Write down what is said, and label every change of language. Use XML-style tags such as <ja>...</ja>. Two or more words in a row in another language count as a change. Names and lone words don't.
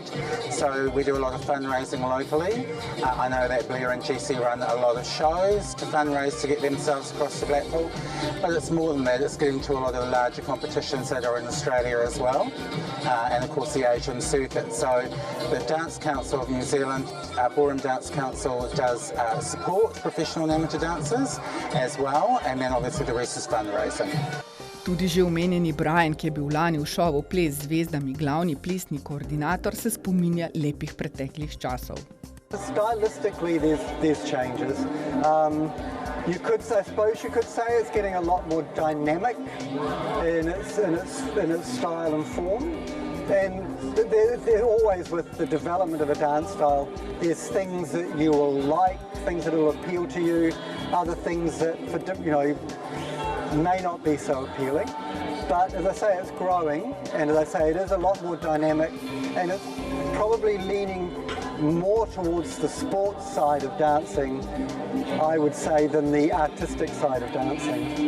<en>So we do a lot of fundraising locally. I know that Blair and GC run a lot of shows to fundraise to get themselves across the Blackpool, but it's more than that. It's getting to a lot of the larger competitions that are in Australia as well, and of course the Asian circuit. So the Dance Council of New Zealand, Ballroom Dance Council, does support professional and amateur dancers as well, and then obviously the rest is fundraising.</en> <sl>Tudi že omenjeni Brian, ki je bil lani v šovu Ples z zvezdami glavni plesni koordinator, se spominja lepih preteklih časov.</sl> <en>Stylistically, there's changes. I suppose you could say it's getting a lot more dynamic in its style and form. And there always, with the development of a dance style, there's things that you will like, things that will appeal to you, other things that may not be so appealing, but as I say, it's growing, and as I say, it is a lot more dynamic, and it's probably leaning more towards the sports side of dancing, I would say, than the artistic side of dancing.</en>